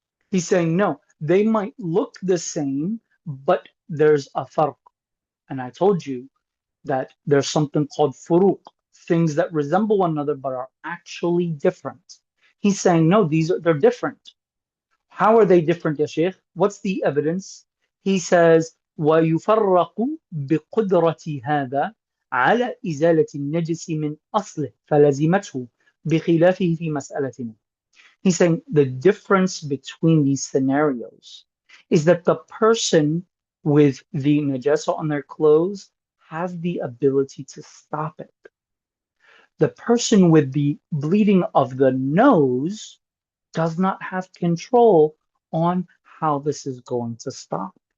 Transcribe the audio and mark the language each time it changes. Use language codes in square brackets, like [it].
[en] He's saying no, they might look the same, but there's a farq. And I told you that there's something called furuq, things that resemble one another but are actually different. He's saying no, they're different. How are they different, ya Sheikh? What's the evidence? He says, [ar] وَيُفَرَّقُ بِقُدْرَةِ هَذَا على إزالة النجس من أصله فلزمته بخلافه في مسألتنا. [en] He's saying the difference between these scenarios is that the person with the najasa on their clothes have the ability to stop it. The person with the bleeding of the nose does not have control on how this is going to stop.